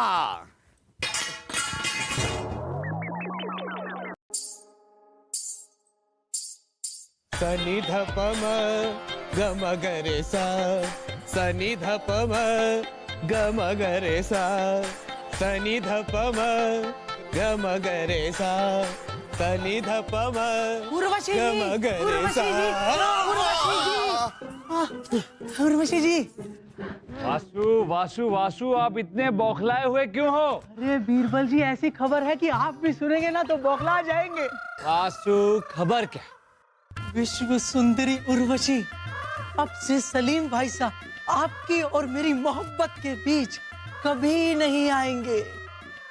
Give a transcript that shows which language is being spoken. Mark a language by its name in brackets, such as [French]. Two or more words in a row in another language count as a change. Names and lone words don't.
[Hindi] सनि ध प म ग म ग रे सा, सनि ध प म ग म ग रे सा, सनि ध प म ग म ग रे सा, सनि ध प म उर्वशी ग जी, म ग रे उर्वशी सा। जी, उर्वशी जी। वासु, आप इतने बौखलाए हुए क्यों हो? अरे बीरबल जी, ऐसी खबर है कि आप भी सुनेंगे ना तो बौखला जाएंगे। वासु, खबर क्या? विश्व सुंदरी उर्वशी अब से सलीम भाई साहब आपकी और मेरी मोहब्बत के बीच कभी नहीं आएंगे।